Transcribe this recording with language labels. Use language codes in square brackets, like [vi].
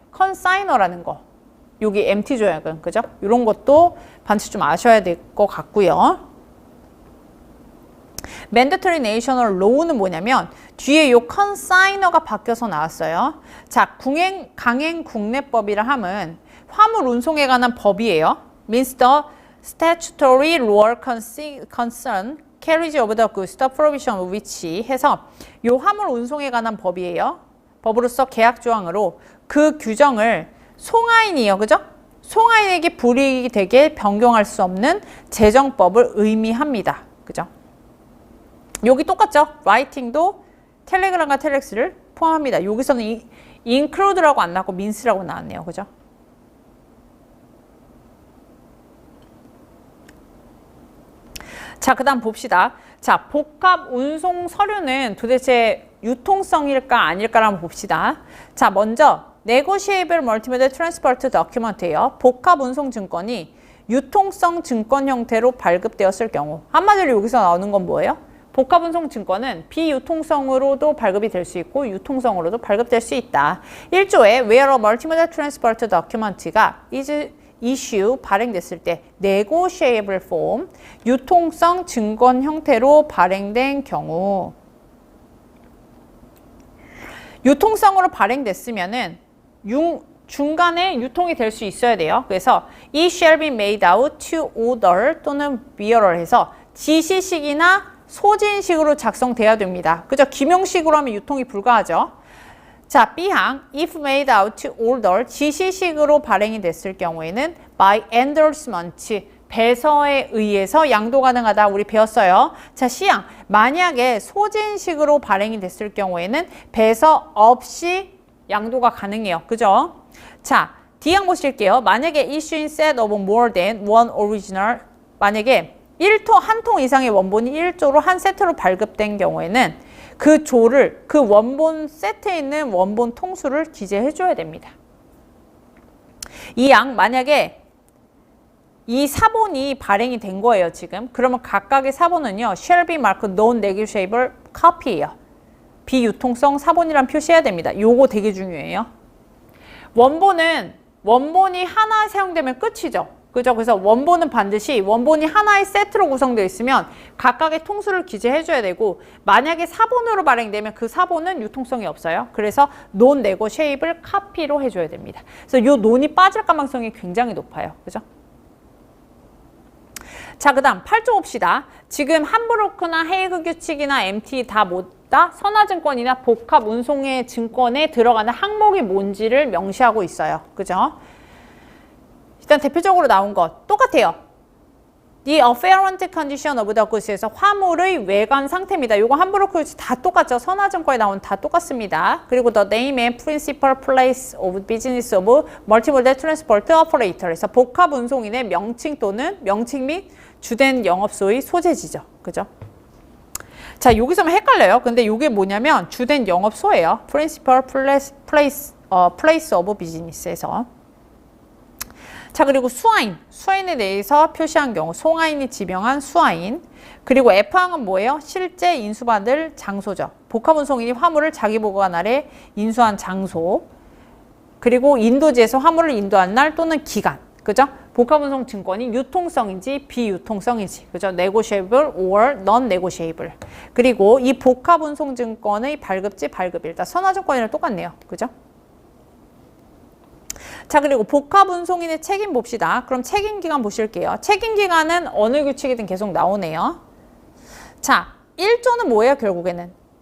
[ko] 컨사이너라는 거. 여기 MT조약은, 그죠? 이런 것도 반드시 좀 아셔야 될 것 같고요. Mandatory National Law는 뭐냐면 뒤에 요 컨사이너가 바뀌어서 나왔어요. 자, 강행 국내법이라 함은 화물 운송에 관한 법이에요. [en] means the statutory law concern carriage of the goods, the provision of which [ko] 해서 요 화물 운송에 관한 법이에요. 법으로서 계약 조항으로 그 규정을 송하인이요. 그죠? 송하인에게 불이익이 되게 변경할 수 없는 제정법을 의미합니다. 그죠? 여기 똑같죠? 라이팅도 텔레그램과 텔렉스를 포함합니다. 여기서는 include라고 안 나왔고 means라고 나왔네요. 그죠? 자, 그 다음 봅시다. 자, 복합 운송 서류는 도대체 유통성일까 아닐까를 한번 봅시다. 자, 먼저 [en] Negotiable Multimodal Transport Document [ko] 예요. 복합 운송 증권이 유통성 증권 형태로 발급되었을 경우, 한마디로 여기서 나오는 건 뭐예요? 복합운송 증권은 비유통성으로도 발급이 될 수 있고 유통성으로도 발급될 수 있다. 1조에 [en] where a multimodal transport document [ko] 가 [en] is issue [ko] 발행됐을 때 [en] negotiable form [ko] 유통성 증권 형태로 발행된 경우 유통성으로 발행됐으면은 중간에 유통이 될 수 있어야 돼요. 그래서 [en] it shall be made out to order [ko] 또는 bearer 해서 지시식이나 소진식으로 작성돼야 됩니다. 그죠? 기명식으로 하면 유통이 불가하죠. 자, B항 [en] if made out to order [ko] 지시식으로 발행이 됐을 경우에는 [en] by endorsement [ko] 배서에 의해서 양도 가능하다. 우리 배웠어요. 자, C항 만약에 소진식으로 발행이 됐을 경우에는 배서 없이 양도가 가능해요. 그죠? 자, D항 보실게요. 만약에 [en] issue instead of more than one original [ko] 만약에 한 통 이상의 원본이 1조로 한 세트로 발급된 경우에는 그 조를 그 원본 세트에 있는 원본 통수를 기재해 줘야 됩니다. 이 양 만약에 이 사본이 발행이 된 거예요, 지금. 그러면 각각의 사본은요. [en] shall be marked non-negotiable copy예요. [ko] 비유통성 사본이란 표시해야 됩니다. 요거 되게 중요해요. 원본이 하나 사용되면 끝이죠. 그죠? 그래서 원본은 반드시 원본이 하나의 세트로 구성되어 있으면 각각의 통수를 기재해 줘야 되고 만약에 사본으로 발행되면 그 사본은 유통성이 없어요. 그래서 논 네고시에이블 카피로 해줘야 됩니다. 그래서 요 논이 빠질 가능성이 굉장히 높아요. 그죠? 자, 그 다음 8조 봅시다. 지금 함부르크나 헤이그 규칙이나 MT 다 뭐다? 선화증권이나 복합 운송의 증권에 들어가는 항목이 뭔지를 명시하고 있어요. 그죠? 일단 대표적으로 나온 것 똑같아요. [en] The afferent condition of the goods에서 [ko] 화물의 외관 상태입니다. 이거 함부르크 규칙 다 똑같죠. 선화증권에 나온 다 똑같습니다. [en] 그리고 the name and principal place of business of multimodal transport operator에서 [ko] 복합 운송인의 명칭 또는 명칭 및 주된 영업소의 소재지죠. 그죠? 자, 여기서만 헷갈려요. 근데 이게 뭐냐면 주된 영업소예요. [en] principal place of business에서. [ko] 자, 그리고 수화인에 대해서 표시한 경우 송화인이 지명한 수화인. 그리고 F항은 뭐예요? 실제 인수받을 장소죠. 복합운송인이 화물을 자기 보관 아래 인수한 장소. 그리고 인도지에서 화물을 인도한 날 또는 기간. 그죠? 복합운송 증권이 유통성인지 비유통성인지. 그죠? [en] negotiable or non-negotiable. [ko] 그리고 이 복합운송 증권의 발급지, 발급일. 다 선화증권이랑 똑같네요. 그죠? 자, 그리고 복합운송인의 책임 봅시다. 그럼 책임기간 보실게요. 책임기간은 어느 규칙이든 계속 나오네요. 자, 1조는 뭐예요, 결국에는?